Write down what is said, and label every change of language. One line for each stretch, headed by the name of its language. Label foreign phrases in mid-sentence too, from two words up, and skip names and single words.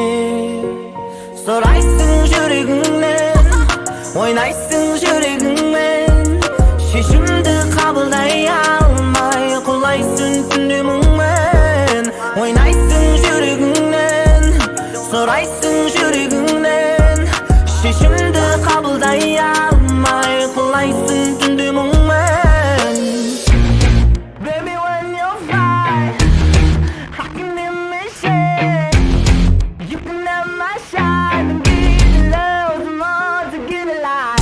Kazakh: Сұрайсың жүрегіңнен, ойнайсың жүрегіңмен, шешімді қабылдай алмай құлайсың түнде мұңмен. Ойнайсың жүрегіңнен, сұрайсың жүрегіңнен, шешімді қабылдай алмай құлайсың түнде мұңмен.
English: Baby, when you're fly, I can imagine you can have my shine and be the love more to give it life.